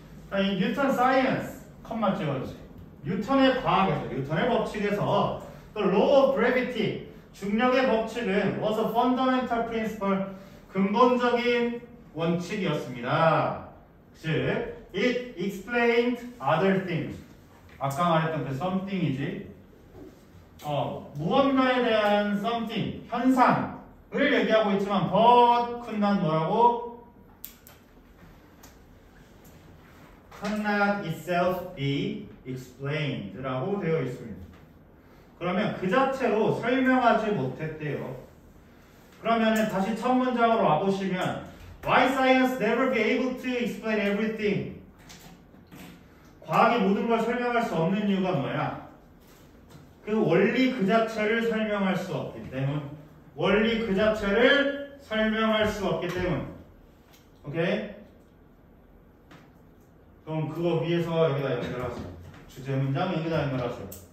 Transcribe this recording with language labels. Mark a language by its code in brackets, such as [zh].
[ko] 자, 이 뉴턴 사이언스 컴마 찍어주세요. 뉴턴의 과학에서, 뉴턴의 법칙에서 [en] The law of gravity, [ko] 중력의 법칙은 [en] was a fundamental principle, [ko] 근본적인 원칙이었습니다. 즉, [en] it explained other things. [ko] 아까 말했던 그 something이지. 무언가에 대한 something, 현상을 얘기하고 있지만 [en] but could not [ko] 뭐라고? [en] could not itself be explained [ko] 라고 되어 있습니다. 그러면 그 자체로 설명하지 못했대요. 그러면 다시 첫 문장으로 와보시면 [en] Why science never be able to explain everything? [ko] 과학이 모든 걸 설명할 수 없는 이유가 뭐야? 그 원리 그 자체를 설명할 수 없기 때문. 원리 그 자체를 설명할 수 없기 때문. 오케이? 그럼 그거 위에서 여기다 연결하세요. 주제 문장 여기다 연결하세요.